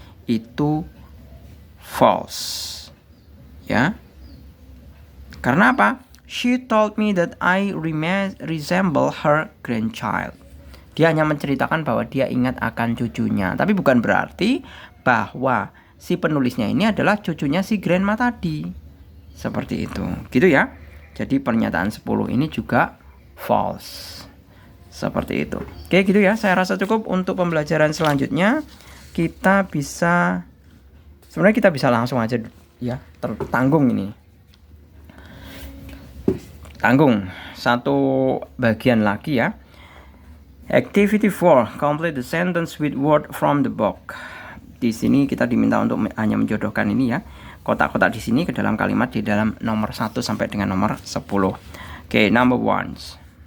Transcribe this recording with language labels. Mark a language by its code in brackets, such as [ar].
[id] Itu false, ya. Karena apa? [en] She told me that I resemble her grandchild. [id] Dia hanya menceritakan bahwa dia ingat akan cucunya, tapi bukan berarti bahwa si penulisnya ini adalah cucunya si grandma tadi. Seperti itu, gitu ya. Jadi pernyataan 10 ini juga false. Seperti itu. Oke, gitu ya. Saya rasa cukup untuk pembelajaran selanjutnya. Sebenarnya kita bisa langsung aja ya, tertanggung ini. Tanggung satu bagian lagi ya. [en] Activity 4, complete the sentence with word from the book. [id] Di sini kita diminta untuk hanya menjodohkan ini ya, kotak-kotak di sini ke dalam kalimat di dalam nomor 1 sampai dengan nomor 10. [en] Oke, number 1.